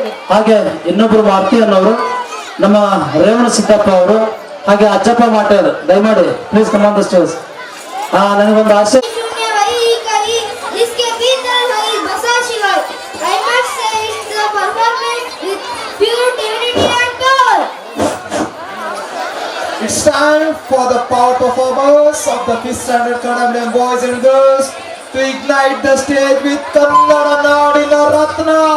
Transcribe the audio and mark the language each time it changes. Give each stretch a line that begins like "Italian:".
Kannada: ಹಾಗೆ ಇನ್ನೊಬ್ರು ಮಾರುತಿ ಅನ್ನೋರು, ನಮ್ಮ ರೇವಣ ಸಿದ್ದಪ್ಪ ಅವರು, ಹಾಗೆ ಅಜ್ಜಪ್ಪ ಮಾಟೇರ್. ದಯಮಾಡಿ
English: Please come on the stage.
Kannada: ನನಗೊಂದು ಆಸೆ.
Hindi: शून्य वही कही जिसके भीतर वही बसा शिवाय.
English: I must say it's the performance with pure divinity and power. It's time for the power performance of the 5th standard Kannada boys and girls to ignite the stage with Kannada Nadina Ratna.